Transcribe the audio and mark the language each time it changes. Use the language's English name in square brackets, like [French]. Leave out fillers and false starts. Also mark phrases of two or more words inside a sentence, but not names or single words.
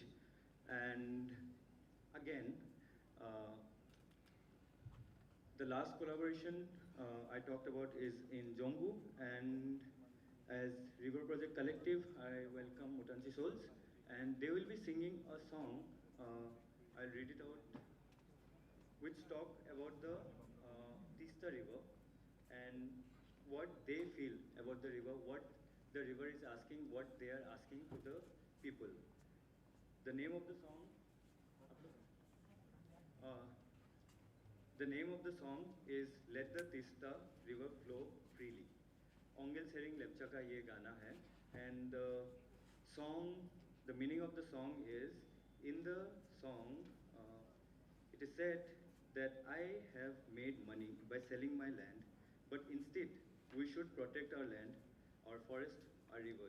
[English] And again, the last collaboration I talked about is in Jombu, and as River Project Collective, I welcome Mutanchi Souls, and they will be singing a song, I'll read it out, which talk about the Tista River and what they feel about the river, what the river is asking, what they are asking to the people. The name of the song, is Let the Tista River Flow Freely. [Hindi] ओंगेल सेरिंग लेप्चा का ये गाना है, [English] and the meaning of the song is, in the song, it is said that I have made money by selling my land, but instead we should protect our land, our forest, our rivers.